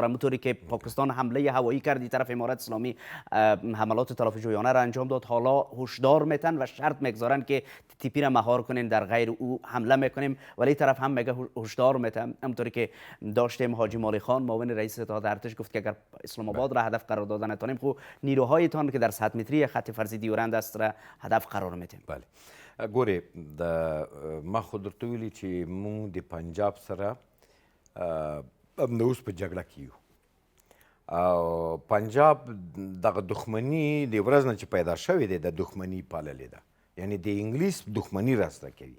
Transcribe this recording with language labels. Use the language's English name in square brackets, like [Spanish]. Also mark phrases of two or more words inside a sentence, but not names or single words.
[Persian] همونطوری که پاکستان حمله هوایی کرد طرف امارت اسلامی حملات تلافی جویانه را انجام داد، حالا هشدار میتن و شرط میگذارن که تیپی را مهار کنین، در غیر او حمله میکنیم، ولی طرف هم میگه هشدار میتن. همونطوری که داشتیم حاجی مالی خان معاون رئیس اتحاد ارتش گفت که اگر اسلام آباد را هدف قرار دادن نتونیم، خب نیروهایتان که در 100 متری خط فرضی دیورند است را هدف قرار میدیم. [Pashto] بله ګورې ما خو درته ویلي چې مونږ د پنجاب سره همداوس په جګړه کې یو او پنجاب دغه دښمني د ورځ نه چې پیدا شوې دی د دښمني پاللې ده، یعنی د انګلیس دښمني راسره کوي.